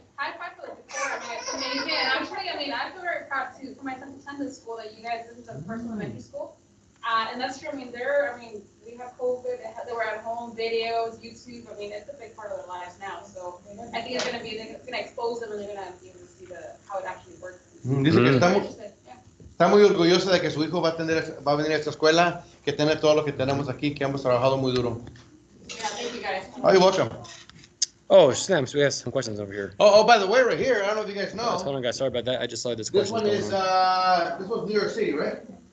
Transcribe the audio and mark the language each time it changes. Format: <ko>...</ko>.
<en>High five for the decor, I mean, it's amazing, and actually, I mean, I feel very proud too, for my son to attend this school, that you guys, this is the first elementary school. And that's true, I mean, we have COVID, they were at home, videos, YouTube, I mean, it's a big part of their lives now, so I think it's gonna expose them, and they're gonna be able to see how it actually works.</en> <es>Dice que está muy orgulloso de que su hijo va a venir a esta escuela, que tiene todo lo que tenemos aquí, que hemos trabajado muy duro.</es> <en>Yeah, thank you guys. Oh, you're welcome. Oh, snaps, we have some questions over here. Oh, by the way, right here, I don't know if you guys know. Hold on, guys, sorry about that. I just saw this This question. one is, this was New York City, right?</en>